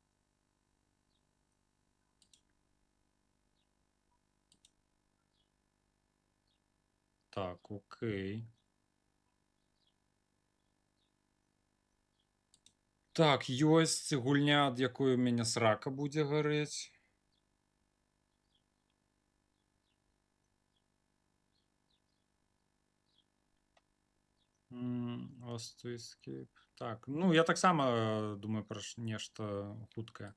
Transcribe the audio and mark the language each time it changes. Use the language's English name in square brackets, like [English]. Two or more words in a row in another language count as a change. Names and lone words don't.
[Belarusian] Так, окей. Так, ёсць гульня, ад якой у мяне срака будзе гарэць. [English] Lost to Escape. [Belarusian] Так, ну я таксама думаю пра нешта хуткае.